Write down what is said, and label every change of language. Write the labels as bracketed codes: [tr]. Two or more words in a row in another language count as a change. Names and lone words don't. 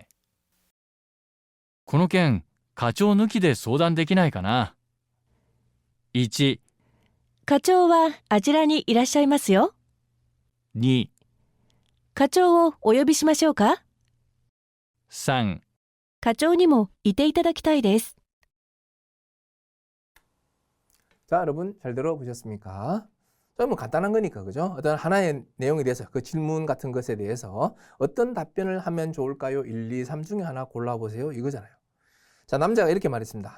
[ja] この件、課長抜きで相談できないかな。1、課長はあちらにいらっしゃいますよ。 2、課長をお呼びしましょうか。 3。課長にもいていただきたいです。 [ko] 자, 여러분 잘 들어보셨습니까? 뭐 간단한 거니까, 그죠? 어떤 하나의 내용에 대해서 그 질문 같은 것에 대해서 어떤 답변을 하면 좋을까요? 1, 2, 3 중에 하나 골라보세요. 이거잖아요. 자, 남자가 이렇게 말했습니다.